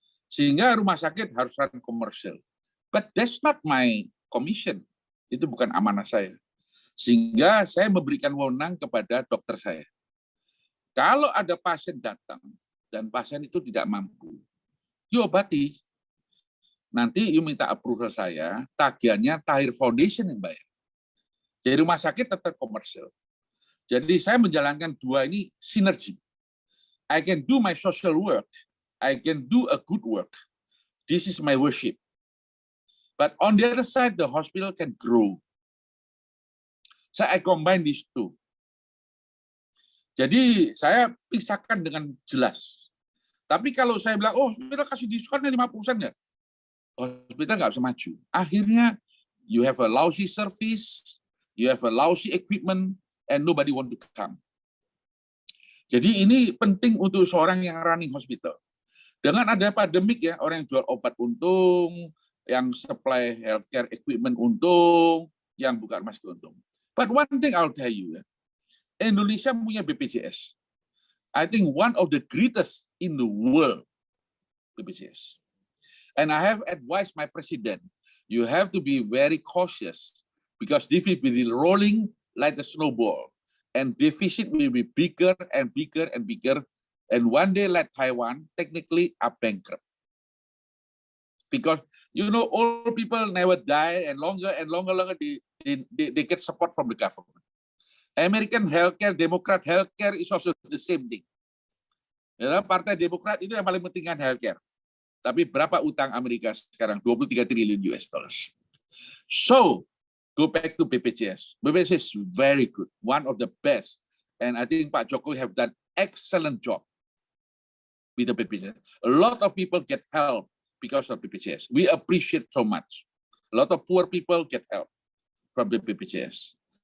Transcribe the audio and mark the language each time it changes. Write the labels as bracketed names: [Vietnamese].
[Indonesian] Sehingga rumah sakit harus run komersial. [English] But that's not my commission. [Indonesian] Itu bukan amanah saya. Sehingga saya memberikan wewenang kepada dokter saya. Kalau ada pasien datang dan pasien itu tidak mampu, you obati. Nanti you minta approval saya, tagihannya Tahir Foundation yang bayar. Jadi rumah sakit tetap komersial. Jadi saya menjalankan dua ini sinergi. [English] I can do my social work, I can do a good work. This is my worship. But on the other side, the hospital can grow. So I combine these two. [Indonesian] Jadi saya pisahkan dengan jelas. Tapi kalau saya bilang, oh hospital kasih diskon 50% ya, hospital nggak bisa maju. [English] Akhirnya you have a lousy service, you have a lousy equipment, and nobody want to come. [Indonesian] Jadi ini penting untuk seorang yang running hospital. Dengan ada pandemik ya, orang yang jual obat untung, yang supply healthcare equipment untung, yang buka rumah sakit untung. [English] But one thing I'll tell you ya, [Indonesian] Indonesia punya BPJS. [English] I think one of the greatest in the world, BPJS. And I have advised my president, you have to be very cautious because this will be rolling like a snowball. And deficit will be bigger and bigger and bigger. And one day, like Taiwan, technically are bankrupt. Because, you know, old people never die and longer they get support from the government. American healthcare, Democrat healthcare is also the same thing. [Indonesian] Ya, Partai Demokrat itu yang paling penting kan healthcare. Tapi berapa utang Amerika sekarang? [English] 23 triliun US dollars. So, go back to BPJS. BPJS is very good, one of the best. And I think Pak Jokowi have done excellent job with the BPJS. A lot of people get help because of BPJS. We appreciate so much. A lot of poor people get help from the BPJS.